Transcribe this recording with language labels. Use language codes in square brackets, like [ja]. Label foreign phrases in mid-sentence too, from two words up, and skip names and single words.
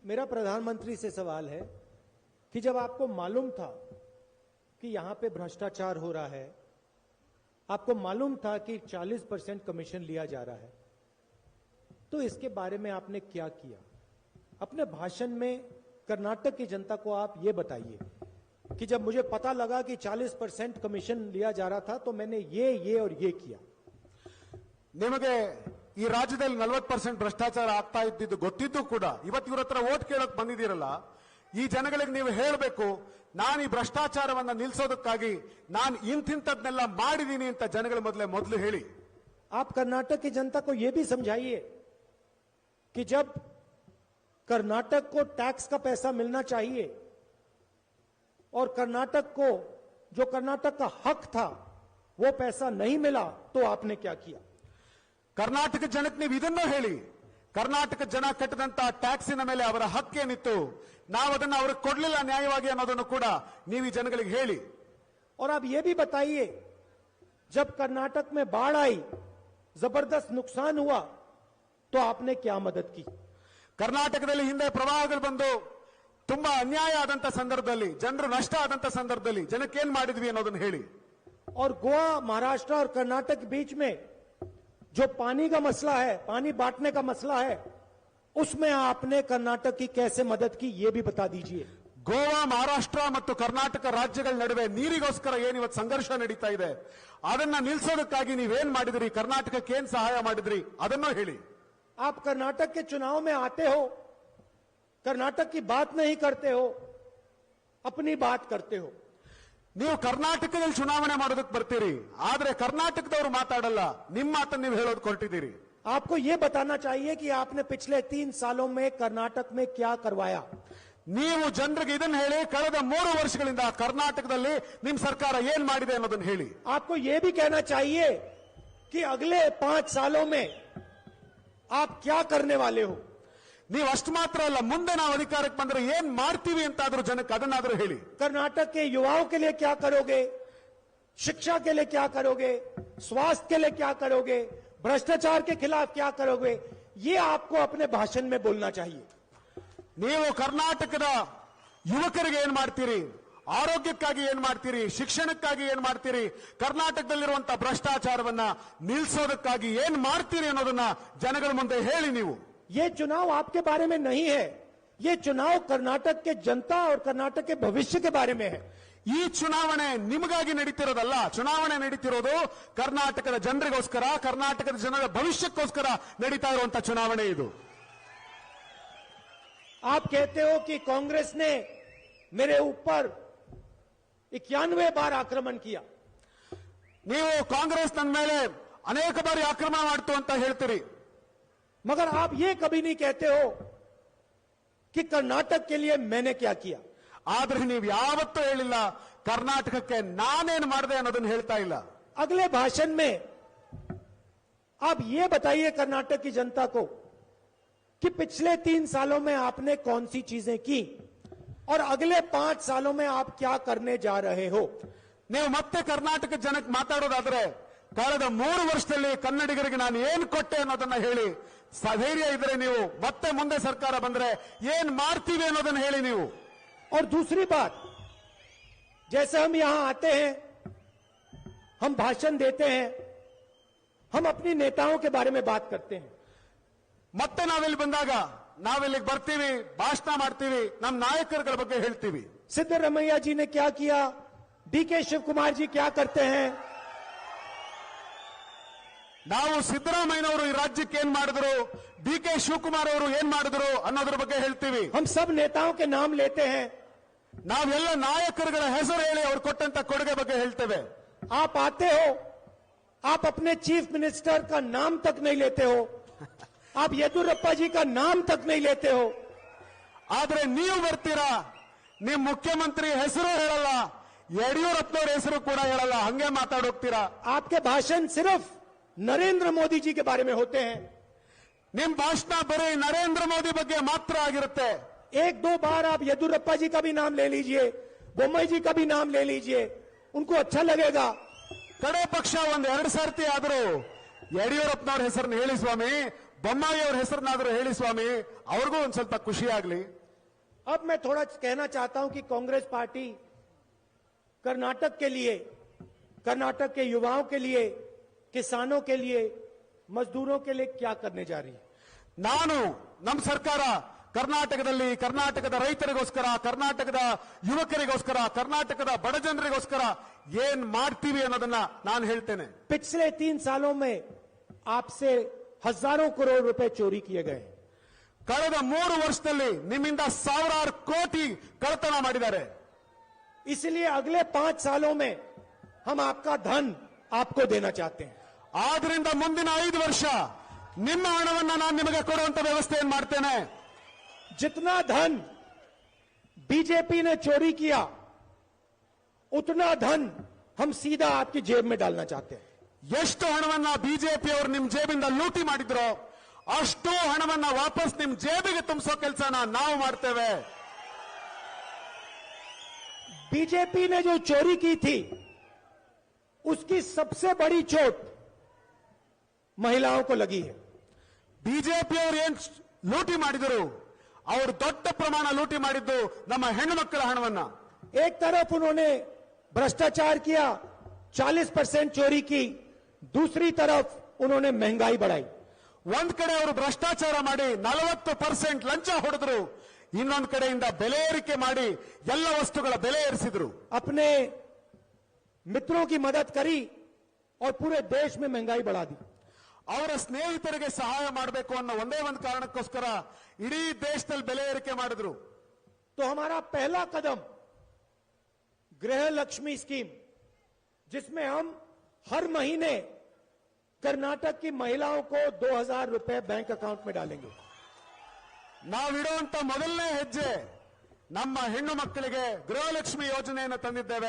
[hi] मेरा प्रधानमंत्री से सवाल है कि जब आपको मालूम था कि यहां पे भ्रष्टाचार हो रहा है, आपको मालूम था कि 40% कमीशन लिया जा रहा है, तो इसके बारे में आपने क्या किया? अपने भाषण में कर्नाटक की जनता को आप ये बताइए कि जब मुझे पता लगा कि 40% कमीशन लिया जा रहा था तो मैंने ये और ये किया। [kn] ನಿಮಗೆ ಈ ರಾಜ್ಯದಲ್ಲಿ 40% ಭ್ರಷ್ಟಾಚಾರ ಆಗ್ತಾ ಇದ್ದಿದ್ದು ಗೊತ್ತಿದ್ದು ಕೂಡ ಇವತ್ತು ಇವ್ರ ಹತ್ರ ವೋಟ್ ಕೇಳಕ್ ಬಂದಿದ್ದೀರಲ್ಲ, ಈ ಜನಗಳಿಗೆ ನೀವು ಹೇಳಬೇಕು, ನಾನು ಈ ಭ್ರಷ್ಟಾಚಾರವನ್ನ ನಿಲ್ಲಿಸೋದಕ್ಕಾಗಿ ನಾನು ಇಂತಿಂತದ್ನೆಲ್ಲ ಮಾಡಿದೀನಿ ಅಂತ ಜನಗಳ ಮೊದಲು ಹೇಳಿ। [hi] आप कर्नाटक की जनता को यह भी समझाइए कि जब कर्नाटक को टैक्स का पैसा मिलना चाहिए और कर्नाटक को जो कर्नाटक का हक था वो पैसा नहीं मिला तो आपने क्या किया? [kn] ಕರ್ನಾಟಕ ಜನಕ್ಕೆ ನೀವು ಇದನ್ನು ಹೇಳಿ, ಕರ್ನಾಟಕ ಜನ ಕಟ್ಟಿದಂತ ಟ್ಯಾಕ್ಸಿನ ಮೇಲೆ ಅವರ ಹಕ್ಕೇನಿತ್ತು, ನಾವು ಅದನ್ನ ಅವ್ರಿಗೆ ಕೊಡ್ಲಿಲ್ಲ ನ್ಯಾಯವಾಗಿ ಅನ್ನೋದನ್ನು ಕೂಡ ನೀವು ಈ ಜನಗಳಿಗೆ ಹೇಳಿ। [hi] और आप ये भी बताइए, जब कर्नाटक में बाढ़ आई, जबरदस्त नुकसान हुआ, तो आपने क्या मदद की? [kn] ಕರ್ನಾಟಕದಲ್ಲಿ ಹಿಂದೆ ಪ್ರವಾಹಗಳು ಬಂದು ತುಂಬಾ ಅನ್ಯಾಯ ಆದಂತ ಸಂದರ್ಭದಲ್ಲಿ, ಜನರು ನಷ್ಟ ಆದಂತ ಸಂದರ್ಭದಲ್ಲಿ ಜನಕ್ಕೆ ಏನ್ ಮಾಡಿದ್ವಿ ಅನ್ನೋದನ್ನು ಹೇಳಿ। [hi] और गोवा, महाराष्ट्र और कर्नाटक के बीच में जो पानी का मसला है, पानी बांटने का मसला है, उसमें आपने कर्नाटक की कैसे मदद की, यह भी बता दीजिए। [kn] ಗೋವಾ, ಮಹಾರಾಷ್ಟ್ರ ಮತ್ತು ಕರ್ನಾಟಕ ರಾಜ್ಯಗಳ ನಡುವೆ ನೀರಿಗೋಸ್ಕರ ಏನು ಇವತ್ತು ಸಂಘರ್ಷ ನಡೀತಾ ಇದೆ, ಅದನ್ನ ನಿಲ್ಲಿಸೋದಕ್ಕಾಗಿ ನೀವೇನ್ ಮಾಡಿದ್ರಿ, ಕರ್ನಾಟಕಕ್ಕೆ ಏನ್ ಸಹಾಯ ಮಾಡಿದ್ರಿ ಅದನ್ನು ಹೇಳಿ। [hi] आप कर्नाटक के चुनाव में आते हो, कर्नाटक की बात नहीं करते हो, अपनी बात करते हो। [kn] ನೀವು ಕರ್ನಾಟಕದಲ್ಲಿ ಚುನಾವಣೆ ಮಾಡೋದಕ್ಕೆ ಬರ್ತೀರಿ, ಆದ್ರೆ ಕರ್ನಾಟಕದವರು ಮಾತಾಡಲ್ಲ, ನಿಮ್ಮ ಮಾತನ್ನು ನೀವು ಹೇಳೋದು ಹೊರಟಿದ್ದೀರಿ। [hi] आपको यह बताना चाहिए कि आपने पिछले 3 सालों में कर्नाटक में क्या करवाया। [kn] ನೀವು ಜನರಿಗೆ ಇದನ್ನ ಹೇಳಿ, ಕಳೆದ 3 ವರ್ಷಗಳಿಂದ ಕರ್ನಾಟಕದಲ್ಲಿ ನಿಮ್ಮ ಸರ್ಕಾರ ಏನ್ ಮಾಡಿದೆ ಅನ್ನೋದನ್ನ ಹೇಳಿ। [hi] आपको यह भी कहना चाहिए कि अगले 5 सालों में आप क्या करने वाले हो। [kn] ನೀವು ಅಷ್ಟು ಮಾತ್ರ ಅಲ್ಲ, ಮುಂದೆ ನಾವು ಅಧಿಕಾರಕ್ಕೆ ಬಂದ್ರೆ ಏನ್ ಮಾಡ್ತೀವಿ ಅಂತಾದ್ರೂ ಜನಕ್ಕೆ ಅದನ್ನಾದ್ರೂ ಹೇಳಿ। [hi] कर्नाटक के युवाओं के लिए क्या करोगे, शिक्षा के लिए क्या करोगे, स्वास्थ्य के लिए क्या करोगे, भ्रष्टाचार के खिलाफ क्या करोगे, ये आपको अपने भाषण में बोलना चाहिए। [kn] ನೀವು ಕರ್ನಾಟಕದ ಯುವಕರಿಗೆ ಏನ್ ಮಾಡ್ತೀರಿ, ಆರೋಗ್ಯಕ್ಕಾಗಿ ಏನ್ ಮಾಡ್ತೀರಿ, ಶಿಕ್ಷಣಕ್ಕಾಗಿ ಏನ್ ಮಾಡ್ತೀರಿ, ಕರ್ನಾಟಕದಲ್ಲಿರುವಂತಹ ಭ್ರಷ್ಟಾಚಾರವನ್ನ ನಿಲ್ಲಿಸೋದಕ್ಕಾಗಿ ಏನ್ ಮಾಡ್ತೀರಿ ಅನ್ನೋದನ್ನ ಜನಗಳ ಮುಂದೆ ಹೇಳಿ। ನೀವು [hi] ये चुनाव आपके बारे में नहीं है, ये चुनाव कर्नाटक के जनता और कर्नाटक के भविष्य के बारे में है। [kn] ಈ ಚುನಾವಣೆ ನಿಮಗಾಗಿ ನಡೀತಿರೋದಲ್ಲ, ಚುನಾವಣೆ ನಡೀತಿರೋದು ಕರ್ನಾಟಕದ ಜನರಿಗೋಸ್ಕರ, ಕರ್ನಾಟಕದ ಜನರ ಭವಿಷ್ಯಕ್ಕೋಸ್ಕರ ನಡೀತಾ ಇರುವಂತಹ ಚುನಾವಣೆ ಇದು। [hi] आप कहते हो कि कांग्रेस ने मेरे ऊपर 91 बार आक्रमण किया। [kn] ನೀವು ಕಾಂಗ್ರೆಸ್ ನನ್ನ ಮೇಲೆ ಅನೇಕ ಬಾರಿ ಆಕ್ರಮಣ ಮಾಡ್ತು ಅಂತ ಹೇಳ್ತೀರಿ, [hi] मगर आप ये कभी नहीं कहते हो कि कर्नाटक के लिए मैंने क्या किया। [kn] ಆದ್ರೆ ನೀವು ಯಾವತ್ತೂ ಹೇಳಿಲ್ಲ ಕರ್ನಾಟಕಕ್ಕೆ ನಾನೇನು ಮಾಡಿದೆ ಅನ್ನೋದನ್ನ ಹೇಳ್ತಾ ಇಲ್ಲ। [hi] अगले भाषण में आप ये बताइए कर्नाटक की जनता को कि पिछले 3 सालों में आपने कौन सी चीजें की और अगले 5 सालों में आप क्या करने जा रहे हो। [kn] ನೀವು ಮತ್ತೆ ಕರ್ನಾಟಕ ಜನಕ್ಕೆ ಮಾತಾಡೋದಾದ್ರೆ ಕಳೆದ 3 ವರ್ಷದಲ್ಲಿ ಕನ್ನಡಿಗರಿಗೆ ನಾನು ಏನ್ ಕೊಟ್ಟೆ ಅನ್ನೋದನ್ನ ಹೇಳಿ। ಧೈರ್ಯ ಇದ್ರೆ ನೀವು ಮತ್ತೆ ಮುಂದೆ ಸರ್ಕಾರ ಬಂದ್ರೆ ಏನ್ ಮಾಡ್ತೀವಿ ಅನ್ನೋದನ್ನ ಹೇಳಿ ನೀವು। [hi] और दूसरी बात, जैसे हम यहां आते हैं, हम भाषण देते हैं, हम अपनी नेताओं के बारे में बात करते हैं। [kn] ಮತ್ತೆ ನಾವಿಲ್ಲಿ ಬಂದಾಗ ನಾವಿಲ್ಲಿಗೆ ಬರ್ತೀವಿ, ಭಾಷಣ ಮಾಡ್ತೀವಿ, ನಮ್ಮ ನಾಯಕರುಗಳ ಬಗ್ಗೆ ಹೇಳ್ತೀವಿ। [hi] सिद्धरमैया जी ने क्या किया, डीके शिव कुमार जी क्या करते हैं। [kn] ನಾವು ಸಿದ್ದರಾಮಯ್ಯನವರು ಈ ರಾಜ್ಯಕ್ಕೆ ಏನ್ ಮಾಡಿದ್ರು, ಡಿ.ಕೆ. ಶಿವಕುಮಾರ್ ಅವರು ಏನ್ ಮಾಡಿದ್ರು ಅನ್ನೋದ್ರ ಬಗ್ಗೆ ಹೇಳ್ತೀವಿ। [hi] हम सब नेताओं के नाम लेते हैं, [kn] ನಾವೆಲ್ಲ ನಾಯಕರುಗಳ ಹೆಸರು ಹೇಳಿ ಅವ್ರು ಕೊಟ್ಟಂತ ಕೊಡುಗೆ ಬಗ್ಗೆ ಹೇಳ್ತೇವೆ। [hi] आप आते हो, आप अपने [en] chief minister [hi] का नाम तक नहीं लेते हो, आप येदुरप्पा जी का नाम तक नहीं लेते हो। [kn] ಆದ್ರೆ ನೀವು ಬರ್ತೀರಾ, ನಿಮ್ ಮುಖ್ಯಮಂತ್ರಿ ಹೆಸರು ಹೇಳಲ್ಲ, ಯಡಿಯೂರಪ್ಪನವ್ರ ಹೆಸರು ಕೂಡ ಹೇಳಲ್ಲ, ಹಂಗೆ ಮಾತಾಡೋಗ್ತೀರಾ। [hi] आपके भाषण सिर्फ नरेंद्र मोदी जी के बारे में होते हैं। [kn] ನಿಮ್ ಭಾಷಣ ಬರೀ ನರೇಂದ್ರ ಮೋದಿ ಬಗ್ಗೆ ಮಾತ್ರ ಆಗಿರುತ್ತೆ। [hi] 1-2 बार आप येदुरप्पा जी का भी नाम ले लीजिए, बोम्मई जी का भी नाम ले लीजिए, उनको अच्छा लगेगा। [kn] ಕಡೆ ಪಕ್ಷ 1-2 ಸರ್ತಿ ಆದರೂ ಯಡಿಯೂರಪ್ಪನವ್ರ ಹೆಸರನ್ನು ಹೇಳಿ ಸ್ವಾಮಿ, ಬೊಮ್ಮಾಯಿ ಅವರ ಹೆಸರನ್ನಾದರೂ ಹೇಳಿ ಸ್ವಾಮಿ, ಅವ್ರಿಗೂ ಒಂದ್ ಸ್ವಲ್ಪ ಖುಷಿ ಆಗ್ಲಿ. [hi] अब मैं थोड़ा कहना चाहता हूं कि कांग्रेस पार्टी कर्नाटक के लिए, कर्नाटक के युवाओं के लिए, किसानों के लिए, मजदूरों के लिए क्या करने जा रही है. [kn] ನಾನು ನಮ್ಮ ಸರ್ಕಾರ ಕರ್ನಾಟಕದಲ್ಲಿ ಕರ್ನಾಟಕದ ರೈತರಿಗೋಸ್ಕರ, ಕರ್ನಾಟಕದ ಯುವಕರಿಗೋಸ್ಕರ, ಕರ್ನಾಟಕದ ಬಡ ಜನರಿಗೋಸ್ಕರ ಏನ್ ಮಾಡ್ತೀವಿ ಅನ್ನೋದನ್ನ ನಾನು ಹೇಳ್ತೇನೆ. [hi] पिछले 3 सालों में आपसे हजारों करोड़ रुपए चोरी किए गए. [kn] ಕಳೆದ 3 ವರ್ಷದಲ್ಲಿ ನಿಮ್ಮಿಂದ ಸಾವಿರಾರು ಕೋಟಿ ಕಳ್ಳತನ ಮಾಡಿದ್ದಾರೆ. [hi] इसलिए अगले 5 सालों में हम आपका धन आपको देना चाहते हैं. [kn] ಆದ್ರಿಂದ ಮುಂದಿನ 5 ವರ್ಷ ನಿಮ್ಮ ಹಣವನ್ನ ನಾನು ನಿಮಗೆ ಕೊಡುವಂತ ವ್ಯವಸ್ಥೆಯನ್ನು ಮಾಡ್ತೇನೆ. [hi] जितना धन बीजेपी ने चोरी किया, उतना धन हम सीधा आपकी जेब में डालना चाहते हैं. [kn] ಎಷ್ಟು ಹಣವನ್ನ ಬಿಜೆಪಿ ಅವರು ನಿಮ್ ಜೇಬಿಂದ ಲೂಟಿ ಮಾಡಿದ್ರೋ ಅಷ್ಟು ಹಣವನ್ನ ವಾಪಸ್ ನಿಮ್ ಜೇಬಿಗೆ ತುಂಬಿಸೋ ಕೆಲಸನ ನಾವು ಮಾಡ್ತೇವೆ. [hi] बीजेपी ने जो चोरी की थी, उसकी सबसे बड़ी चोट महिलाओं को लगी है. [kn] ಬಿಜೆಪಿ ಅವರು ಏನ್ ಲೂಟಿ ಮಾಡಿದರು, ಅವರು ದೊಡ್ಡ ಪ್ರಮಾಣ ಲೂಟಿ ಮಾಡಿದ್ದು ನಮ್ಮ ಹೆಣ್ಣು ಮಕ್ಕಳ ಹಣವನ್ನ. [hi] एक तरफ उन्होंने भ्रष्टाचार किया, 40% चोरी की, दूसरी तरफ उन्होंने महंगाई बढ़ाई. [kn] ಒಂದ್ ಕಡೆ ಅವರು ಭ್ರಷ್ಟಾಚಾರ ಮಾಡಿ 40% ಲಂಚ ಹೊಡೆದ್ರು, ಇನ್ನೊಂದು ಕಡೆಯಿಂದ ಬೆಲೆ ಏರಿಕೆ ಮಾಡಿ ಎಲ್ಲ ವಸ್ತುಗಳ ಬೆಲೆ ಏರಿಸಿದ್ರು. [hi] अपने मित्रों की मदद करी और पूरे देश में महंगाई बढ़ा दी. [kn] ಅವರ ಸ್ನೇಹಿತರಿಗೆ ಸಹಾಯ ಮಾಡಬೇಕು ಅನ್ನೋ ಒಂದೇ ಒಂದು ಕಾರಣಕ್ಕೋಸ್ಕರ ಇಡೀ ದೇಶದಲ್ಲಿ ಬೆಲೆ ಏರಿಕೆ ಮಾಡಿದ್ರು. [hi] तो हमारा पहला कदम गृह लक्ष्मी स्कीम, जिसमें हम हर महीने कर्नाटक की महिलाओं को 2000 रुपए [en] bank account [hi] में डालेंगे. [kn] ನಾವಿಡುವಂತ ಮೊದಲನೇ ಹೆಜ್ಜೆ ನಮ್ಮ ಹೆಣ್ಣು ಮಕ್ಕಳಿಗೆ ಗೃಹಲಕ್ಷ್ಮಿ ಯೋಜನೆಯನ್ನು ತಂದಿದ್ದೇವೆ.